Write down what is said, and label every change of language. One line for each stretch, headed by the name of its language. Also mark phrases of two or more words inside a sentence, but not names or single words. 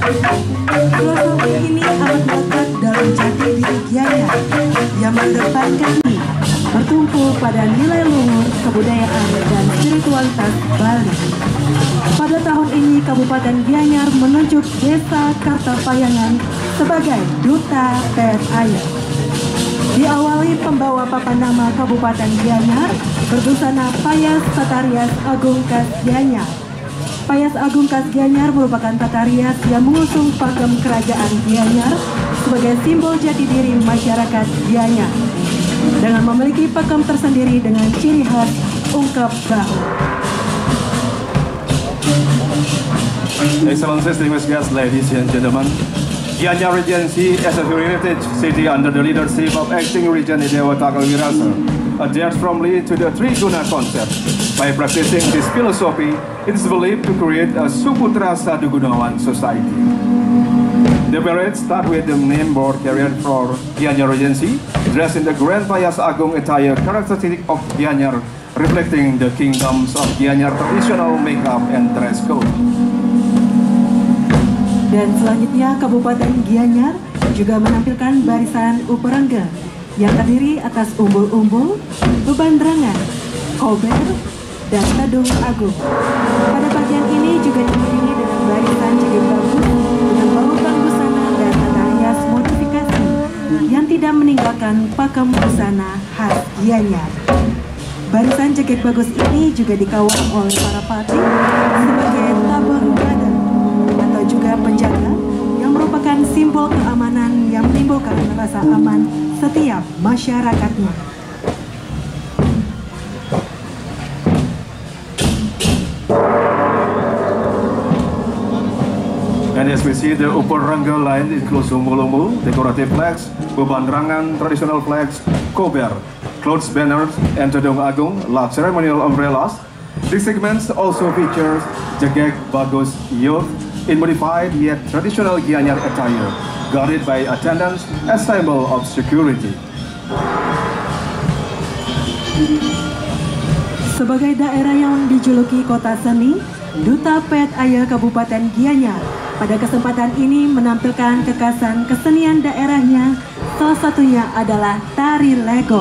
Indonesian: Filosofi ini amat melekat dalam jati diri Gianyar yang mengedepankan bertumpu pada nilai luhur kebudayaan dan spiritualitas Bali. Pada tahun ini Kabupaten Gianyar menunjuk Desa Kartapayangan sebagai Duta Pet Air. Diawali pembawa papan nama Kabupaten Gianyar berbusana Payas Tatarias Agung Kas Gianyar. Payas Agung Kas Gianyar merupakan tata rias yang mengusung pakem kerajaan Gianyar sebagai simbol jati diri masyarakat Gianyar, dengan memiliki pakem tersendiri dengan ciri khas ungkap bahu.
English: Excellencies, distinguished guests, ladies and gentlemen, Gianyar Regency as a heritage city under the leadership of acting Regent Idewa Takal Wirasa adheres firmly to the Triguna concept. By practicing this philosophy, it is believed to create a Suputra Sadu Gunawan society. The parade starts with the name board carried for Gianyar Regency, dressed in the Grand Payas Agung attire characteristic of Gianyar, reflecting the kingdoms of Gianyar traditional makeup and dress code.
Indonesian: Dan selanjutnya Kabupaten Gianyar juga menampilkan barisan uperangga yang terdiri atas umbul-umbul, bebandrangan, kober, dan
Balinese: tedung agung.
Indonesian: Pada bagian ini juga diiringi dengan barisan
Balinese: jegek bagus
Indonesian: dengan balutan busana dan tata rias modifikasi yang tidak meninggalkan pakem busana khas Gianyar. Barisan
Balinese: jegek bagus
Indonesian: ini juga dikawal oleh para patih sebagai tabang badan atau juga penjaga yang merupakan simbol keamanan yang menimbulkan rasa aman setiap masyarakatnya.
English: And as we see, the upper rangga line includes umbul-umbul, decorative flags, bebandrangan, traditional flags, kober, clothes banners, and
Balinese: tedung agung,
English: large ceremonial umbrellas. These segments also feature
Balinese: jegek bagus
English: youth in modified yet traditional Gianyar attire, guarded by attendants as symbol of security.
Indonesian: Sebagai daerah yang dijuluki kota seni, Duta Pet Air Kabupaten Gianyar pada kesempatan ini menampilkan kekasan kesenian daerahnya, salah satunya adalah tari legong.